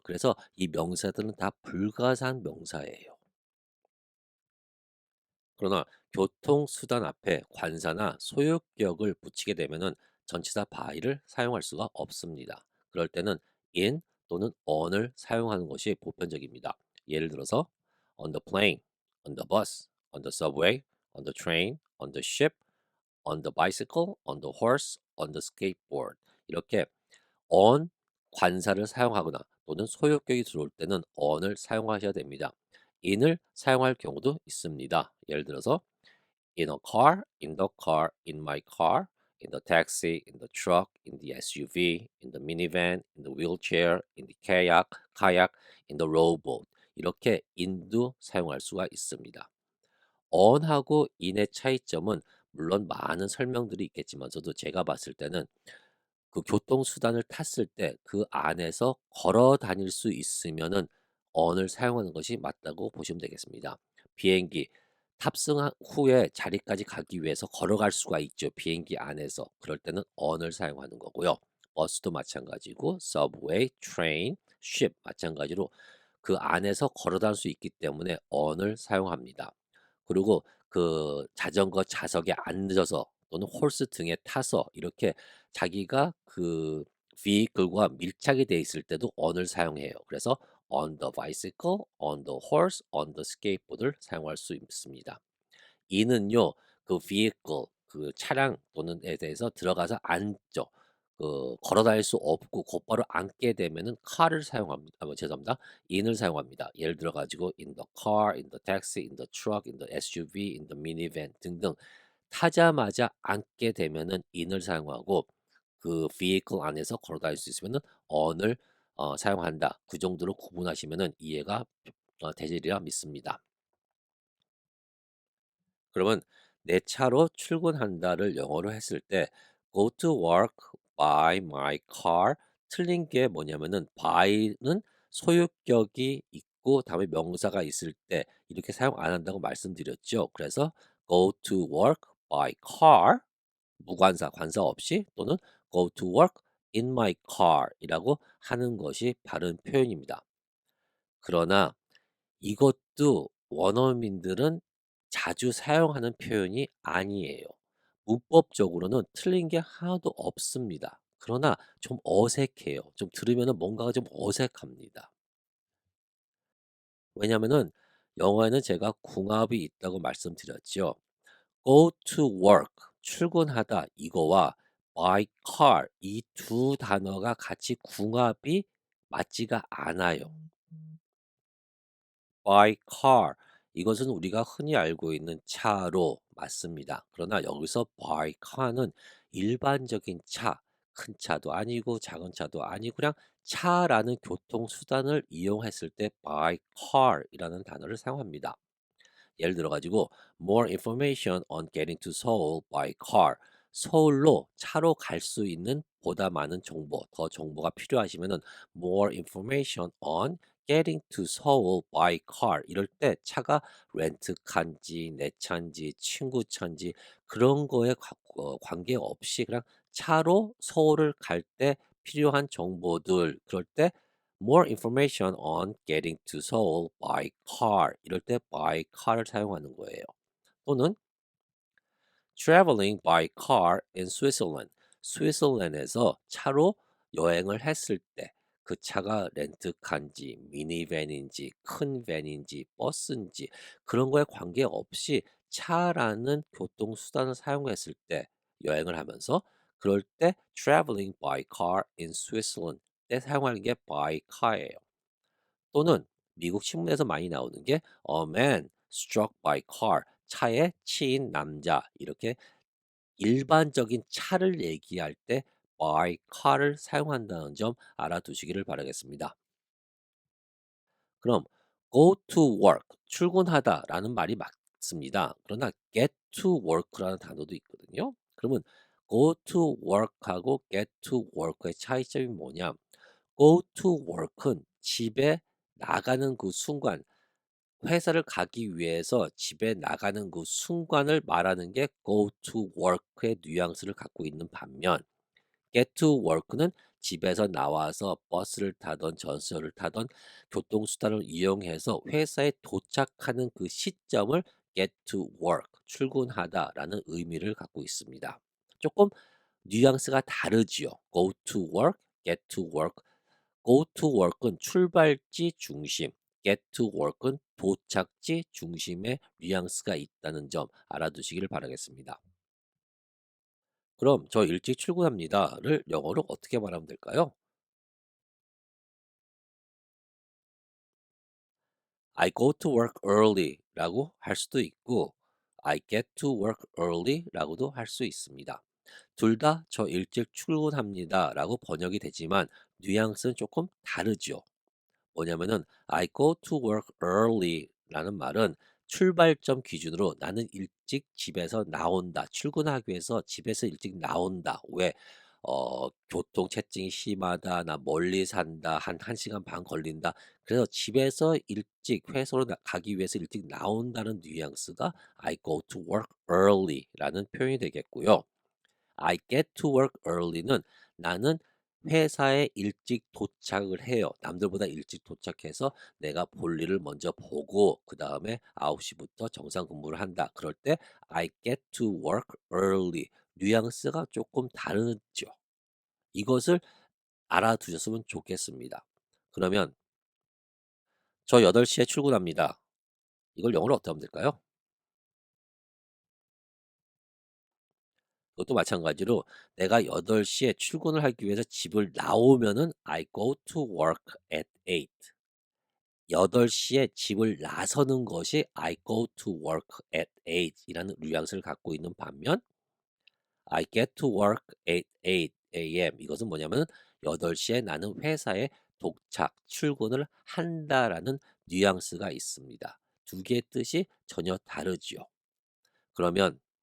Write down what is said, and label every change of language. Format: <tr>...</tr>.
<ko>그래서 이 명사들은 다 불가산 명사예요. 그러나 교통수단 앞에 관사나 소유격을 붙이게 되면은 전치사 by를 사용할 수가 없습니다. 그럴 때는 in 또는 on을 사용하는 것이 보편적입니다. 예를 들어서</ko> <en>on the plane, on the bus, on the subway, on the train, on the ship, on the bicycle, on the horse, on the skateboard.</en> <ko>이렇게 on 관사를 사용하거나 또는 소유격이 들어올 때는 on을 사용하셔야 됩니다. in을 사용할 경우도 있습니다. 예를 들어서</ko> <en>in a car, in the car, in my car, in the taxi, in the truck, in the SUV, in the minivan, in the wheelchair, in the kayak, in the rowboat.</en> <ko>이렇게 in도 사용할 수가 있습니다. on하고 in의 차이점은 물론 많은 설명들이 있겠지만서도 제가 봤을 때는 그 교통수단을 탔을 때 그 안에서 걸어 다닐 수 있으면은 on을 사용하는 것이 맞다고 보시면 되겠습니다. 비행기 탑승한 후에 자리까지 가기 위해서 걸어갈 수가 있죠. 비행기 안에서. 그럴 때는 on을 사용하는 거고요. 버스도 마찬가지고 subway, train, ship 마찬가지로 그 안에서 걸어 다닐 수 있기 때문에 on을 사용합니다. 그리고 그 자전거 좌석에 앉아서 또는 홀스 등에 타서 이렇게 자기가 그 vehicle과 밀착이 돼 있을 때도 on을 사용해요. 그래서</ko> <en>on the bicycle, on the horse, on the skateboard</en> <ko>를 사용할 수 있습니다. 이는요, 그 vehicle, 그 차량 또는에 대해서 들어가서 앉죠. 그 걸어 다닐 수 없고 곧바로 앉게 되면은 car를 사용합니다. 죄송합니다. in을 사용합니다. 예를 들어 가지고</ko> <en>in the car, in the taxi, in the truck, in the SUV, in the minivan</en> <ko>등등 타자마자 앉게 되면은 in을 사용하고 그 vehicle 안에서 걸어 다닐 수 있으면은 on을 사용한다. 그 정도로 구분하시면은 이해가 되리라 믿습니다. 그러면 내 차로 출근한다를 영어로 했을 때</ko> <en>go to work by my car</en> <ko>틀린 게 뭐냐면은 by는 소유격이 있고 다음에 명사가 있을 때 이렇게 사용 안 한다고 말씀드렸죠. 그래서</ko> <en>go to work by car</en> <ko>무관사 관사 없이 또는</ko> <en>go to work in my car</en> <ko>이라고 하는 것이 바른 표현입니다. 그러나 이것도 원어민들은 자주 사용하는 표현이 아니에요. 문법적으로는 틀린 게 하나도 없습니다. 그러나 좀 어색해요. 좀 들으면은 뭔가가 좀 어색합니다. 왜냐면은 영어에는 제가 궁합이 있다고 말씀드렸죠. go to work 출근하다 이거와 by car 이 두 단어가 같이 궁합이 맞지가 않아요. by car 이것은 우리가 흔히 알고 있는 차로 맞습니다. 그러나 여기서 by car는 일반적인 차, 큰 차도 아니고 작은 차도 아니고 그냥 차라는 교통수단을 이용했을 때 by car이라는 단어를 사용합니다.</ko> <en>예를 들어 가지고 more information on getting to Seoul by car.</en> <ko>서울로 차로 갈 수 있는 보다 많은 정보, 더 정보가 필요하시면은</ko> <en>more information on getting to Seoul by car.</en> <ko>이럴 때 차가 렌트카인지 내 차인지 친구 차인지 그런 거에 관계없이 그냥 차로 서울을 갈 때 필요한 정보들 그럴 때</ko> <en>more information on getting to Seoul by car.</en> <ko>이럴 때 by car를 사용하는 거예요. 또는</ko> <en>traveling by car in Switzerland.</en> <ko>스위스랜드에서 차로 여행을 했을 때 그 차가 렌트카인지 미니밴인지 큰 밴인지 버스인지 그런 거에 관계없이 차라는 교통수단을 사용했을 때 여행을 하면서 그럴 때</ko> <en>traveling by car in Switzerland</en> <ko>때 사용하는 게 by car예요. 또는 미국 신문에서 많이 나오는 게</ko> <en>a man struck by car</en> <ko>차에 치인 남자 이렇게 일반적인 차를 얘기할 때 by car를 사용한다는 점 알아두시기를 바라겠습니다. 그럼</ko> <en>go to work</en> <ko>출근하다라는 말이 맞습니다. 그러나</ko> <en>get to work</en> <ko>라는 단어도 있거든요. 그러면</ko> <en>go to work</en> <ko>하고</ko> <en>get to work</en> <ko>의 차이점이 뭐냐?</ko> <en>go to work</en> <ko>은 집에 나가는 그 순간 회사를 가기 위해서 집에 나가는 그 순간을 말하는 게 go to work의 뉘앙스를 갖고 있는 반면</ko> <en>get to work</en> <ko>는 집에서 나와서 버스를 타던 전철을 타던 교통수단을 이용해서 회사에 도착하는 그 시점을 get to work, 출근하다라는 의미를 갖고 있습니다. 조금 뉘앙스가 다르지요.</ko> <en>go to work, get to work. go to work</en> <ko>은 출발지 중심,</ko> <en>get to work</en> <ko>은 도착지 중심의 뉘앙스가 있다는 점 알아두시기를 바라겠습니다. 그럼 저 일찍 출근합니다를 영어로 어떻게 말하면 될까요?</ko> <en>I go to work early</en> <ko>라고 할 수도 있고</ko> <en>I get to work early</en> <ko>라고도 할 수 있습니다. 둘 다 저 일찍 출근합니다라고 번역이 되지만 뉘앙스는 조금 다르죠. 뭐냐면은</ko> <en>I go to work early</en> <ko>라는 말은 출발점 기준으로 나는 일찍 집에서 나온다. 출근하기 위해서 집에서 일찍 나온다. 왜? 교통체증이 심하다. 나 멀리 산다. 한 1시간 반 걸린다. 그래서 집에서 일찍 회사로 가기 위해서 일찍 나온다는 뉘앙스가</ko> <en>I go to work early</en> <ko>라는 표현이 되겠고요.</ko> <en>I get to work early</en> <ko>는 나는 회사에 일찍 도착을 해요. 남들보다 일찍 도착해서 내가 볼 일을 먼저 보고 그다음에 9시부터 정상 근무를 한다. 그럴 때</ko> <en>I get to work early.</en> <ko>뉘앙스가 조금 다르죠. 이것을 알아두셨으면 좋겠습니다. 그러면 저 8시에 출근합니다. 이걸 영어로 어떻게 하면 될까요? 그것도 마찬가지로 내가 8시에 출근을 하기 위해서 집을 나오면은</ko> <en>I go to work at 8.</en> <ko>8시에 집을 나서는 것이</ko> <en>I go to work at 8</en> <ko>이라는 뉘앙스를 갖고 있는 반면</ko> <en>I get to work at 8 a.m.</en> <ko>이것은 뭐냐면 8시에 나는 회사에 도착, 출근을 한다라는 뉘앙스가 있습니다. 두 개의 뜻이 전혀 다르지요. 그러면</ko>